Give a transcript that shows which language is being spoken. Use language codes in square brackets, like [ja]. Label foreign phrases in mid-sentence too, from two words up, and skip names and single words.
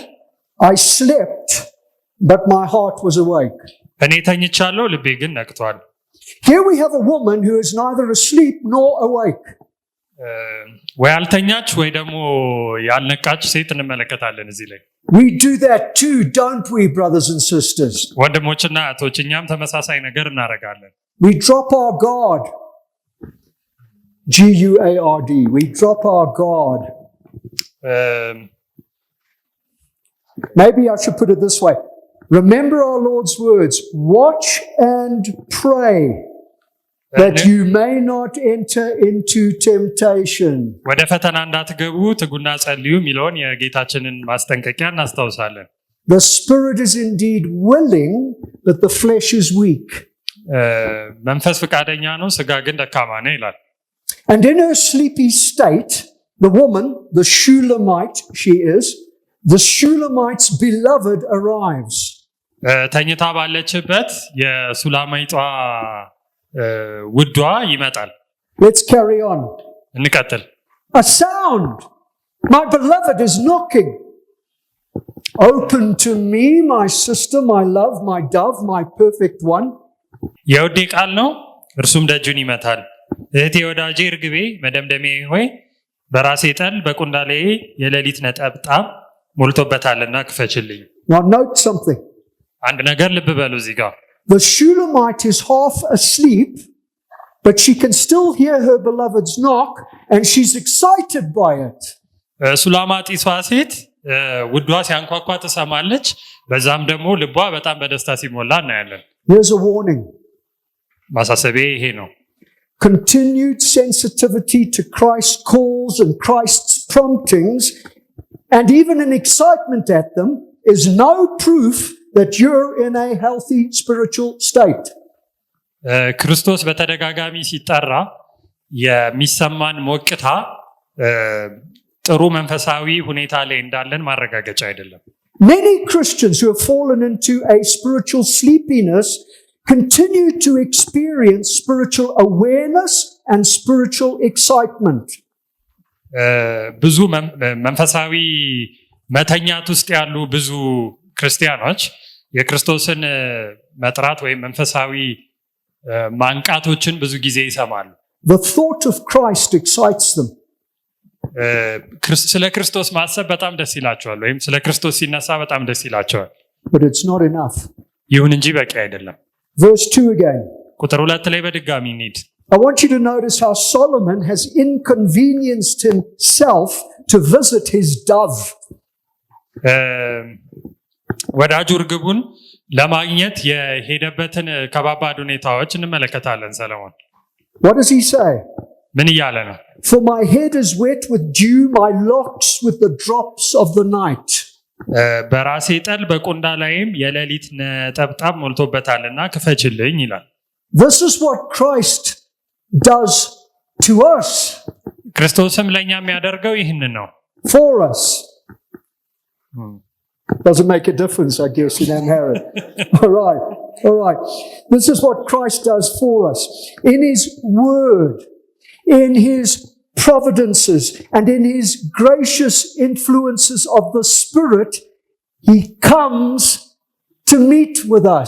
[en] I slept, but my heart was awake. [am] እኔ ተኝቻለሁ፣ ልቤ ግን ነቅቷል። [en] Here we have a woman who is neither asleep nor awake. [am] ወይ አልተኛች ወይ ደግሞ ያልነቃች ሴት እንመለከታለን እዚህ ላይ። [en] We do that too, don't we, brothers and sisters? [am] ወንድሞችና እህቶች እኛም ተመሳሳይ ነገር እናደርጋለን። [en] We drop our guard. G-U-A-R-D. We drop our guard. Maybe I should put it this way. Remember our Lord's words. Watch and pray that you may not enter into temptation. [am] ወደ ፈተና እንዳትገቡ ትጉና ጸልዩ የሚለውን የጌታችንን ማስጠንቀቂያ እናስታውሳለን። [en] The spirit is indeed willing, but the flesh is weak. [am] መንፈስ ፈቃደኛ ነው፣ ስጋ ግን ደካማ ነው ይላል። [en] And in her sleepy state, the woman, the Shulamite she is, the Shulamite's beloved arrives. [am] ተኝታ ባለችበት የሱላማይቷ ውዷ ይመጣል። [en] Let's carry on. [am] እንቀጥል። [en] A sound. My beloved is knocking. Open to me, my sister, my love, my dove, my perfect one. [am] የውዴ ቃል ነው፣ እርሱም ደጁን ይመታል። እህቴ ወዳጄ እርግቤ መደምደሜ ሆይ በራሴ ጠል በቁንዳሌ የሌሊት ነጠብጣብ ሞልቶበታልና ክፈችልኝ። [en] Now note something. [am] አንድ ነገር ልብ በሉ እዚህ ጋር። [en] The Shulamite is half asleep, but she can still hear her beloved's knock and she's excited by it. [am] ሱላማጢሷ ሴት ውዷ ሲያንኳኳ ትሰማለች፣ በዛም ደግሞ ልቧ በጣም በደስታ ሲሞላ እናያለን። [en] Here's a warning. [am] ማሳሰቢያ ይሄ ነው። [en] Continued sensitivity to Christ's calls and Christ's promptings, and even an excitement at them, is no proof that you're in a healthy spiritual state. [am] ክርስቶስ በተደጋጋሚ ሲጠራ የሚሰማን ሞቅታ ጥሩ መንፈሳዊ ሁኔታ ላይ እንዳለን ማረጋገጫ አይደለም። [en] Many Christians who have fallen into a spiritual sleepiness continue to experience spiritual awareness and spiritual excitement. [am] ብዙ መንፈሳዊ መተኛት ውስጥ ያሉ ብዙ ክርስቲያኖች የክርስቶስን መጥራት ወይም መንፈሳዊ ማንቃቶችን ብዙ ጊዜ ይሰማሉ። [en] The thought of Christ excites them. [am] ስለ ክርስቶስ ማሰብ በጣም ደስ ይላቸዋል፣ ወይም ስለ ክርስቶስ ሲነሳ በጣም ደስ ይላቸዋል። [en] But it's not enough. [am] ይሁን እንጂ በቂ አይደለም። [en] Verse 2 again. [am] ቁጥር 2 ላይ በድጋሚ እንሂድ። [en] I want you to notice how Solomon has inconvenienced himself to visit his dove. [am] ወዳጁ ርግቡን ለማግኘት የሄደበትን ከባባድ ሁኔታዎች እንመለከታለን። ሰለሞን [en] What does he say? [am] ምን እያለ ነው? [en] For my head is wet with dew, my locks with the drops of the night. [am] በራሴ ጠል በቁንዳ ላይም የሌሊት ነጠብጣብ ሞልቶበታልና ክፈችልኝ ይላል። [en] This is what Christ does to us. [am] ክርስቶስም ለኛ የሚያደርገው ይህንን ነው። [en] For us. Doesn't make a difference, I guess, in Amharic. All right. This is what Christ does for us. In His Word, in His providences, and in His gracious influences of the Spirit, He comes to meet with us.